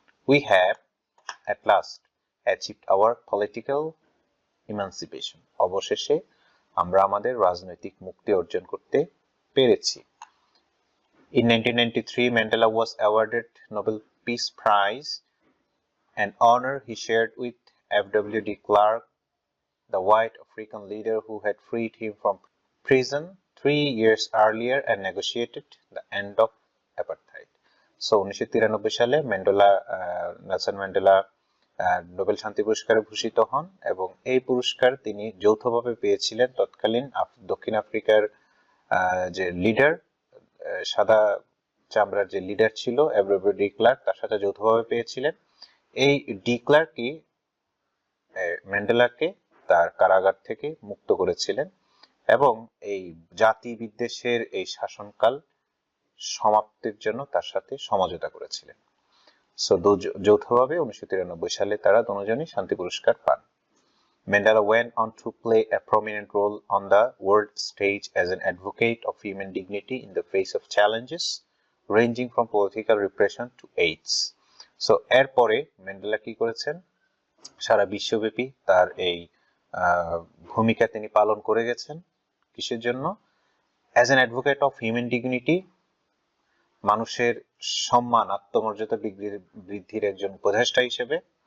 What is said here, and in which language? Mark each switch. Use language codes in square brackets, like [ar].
[en] We have at last achieved our political emancipation. [bn] অবশেষে আমরা আমাদের রাজনৈতিক মুক্তি অর্জন করতে পেরেছি। [en] In 1993, Mandela was awarded Nobel Peace Prize, an honor he shared with F.W. de Klerk, the white African leader who had freed him from prison 3 years earlier and negotiated the end of apartheid. [bn] So 1993 সালে Nelson Mandela Nobel শান্তি পুরস্কারে ভূষিত হন, এবং এই পুরস্কার তিনি যৌথভাবে পেয়েছিলেন তৎকালীন দক্ষিণ আফ্রিকার যে লিডার, সাদা চামড়ার যে লিডার ছিল এফডব্লিউ ডি ক্লার্ক, তার সাথে যৌথভাবে পেয়েছিলেন। এই ডি ক্লার্কই ম্যান্ডেলাকে তার কারাগার থেকে মুক্ত করেছিলেন এবং এই জাতি বিদ্বেষের এই শাসনকাল সমাপ্তির জন্য তার সাথে সমঝোতা করেছিলেন। সো যৌথভাবে 1993 সালে তারা দুজনই শান্তি পুরস্কার পান। [en] Mandela went on to play a prominent role on the world stage as an advocate of human dignity in the face of challenges ranging from political repression to AIDS. [bn] So এরপরে Mandela কি করেছেন, সারা বিশ্বব্যাপী তার এই ভূমিকা তিনি পালন করে গেছেন। কিসের জন্য? [en] as an advocate of human dignity, [bn] মানুষের সম্মান, আত্মমর্যাদা বৃদ্ধির একজন উপদেষ্টা হিসেবে।